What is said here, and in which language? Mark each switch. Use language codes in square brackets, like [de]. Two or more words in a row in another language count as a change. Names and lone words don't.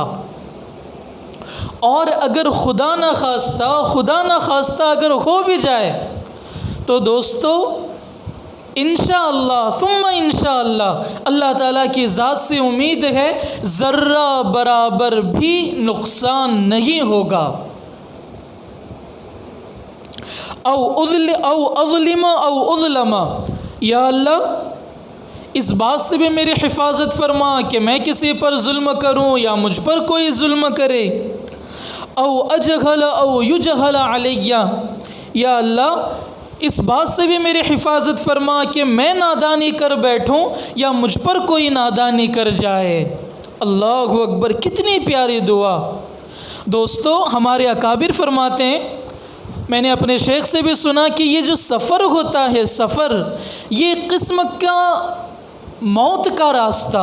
[ur] اور اگر خدا نہ خواستہ اگر ہو بھی جائے تو دوستو [ar] انشاءاللہ ثم انشاءاللہ [ur] اللہ تعالیٰ کی ذات سے امید ہے ذرہ برابر بھی نقصان نہیں ہوگا. [ar] او اظلم او اظلم، [ur] یا اللہ اس بات سے بھی میری حفاظت فرما کہ میں کسی پر ظلم کروں یا مجھ پر کوئی ظلم کرے. [ar] او اجہل او یجہل علی، [ur] یا اللہ اس بات سے بھی میری حفاظت فرما کہ میں نادانی کر بیٹھوں یا مجھ پر کوئی نادانی کر جائے. [ar] اللہ اکبر، [ur] کتنی پیاری دعا. دوستو ہمارے اکابر فرماتے ہیں، میں نے اپنے شیخ سے بھی سنا کہ یہ جو سفر ہوتا ہے، سفر یہ قسم کا موت کا راستہ.